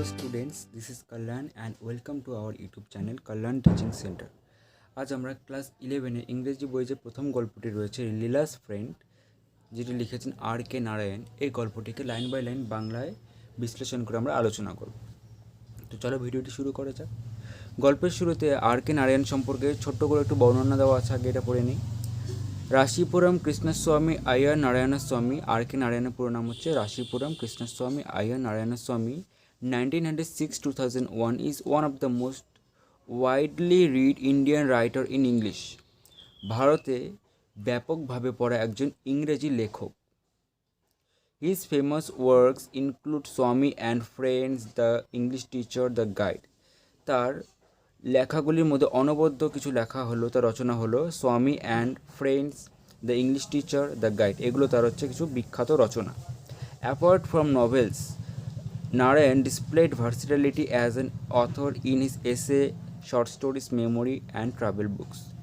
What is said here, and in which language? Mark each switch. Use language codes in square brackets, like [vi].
[en] students, this is Kalyan and welcome to our YouTube channel Kalyan Teaching Center. [bn] আজ আমরা class 11 ইংরেজি বইয়ে যে প্রথম গল্পটি রয়েছে লীলাস ফ্রেন্ড, যেটি লিখেছেন আর.কে. নারায়ণ, এই গল্পটিকে লাইন বাই লাইন বাংলায় বিশ্লেষণ করে আমরা আলোচনা করব। তো চলো ভিডিওটি শুরু করা যাক। গল্পের শুরুতে আর.কে. নারায়ণ সম্পর্কে ছোট্ট করে একটু বর্ণনা দেওয়া আছে, আগে এটা পড়ে নিই। রাশিপুরম কৃষ্ণস্বামী আয়ার নারায়ণস্বামী, আর.কে. নারায়ণের পুরো নাম হচ্ছে রাশিপুরম কৃষ্ণস্বামী আয়ার Narayanaswamy, [en] 1906-2001 is one of the most widely read Indian writer in English. [bn] ভারতে ব্যাপকভাবে পড়া একজন ইংরেজি লেখক। [en] His famous works include Swami and Friends, The English Teacher, The Guide. [bn] তার লেখাগুলির মধ্যে অনবদ্য কিছু লেখা হলো, তার রচনা হলো স্বামী and friends, the English teacher, the guide. এগুলো তার হচ্ছে কিছু বিখ্যাত রচনা। [en] Apart from novels, Narayan displayed versatility as an author in his essay, short stories, memory and travel books.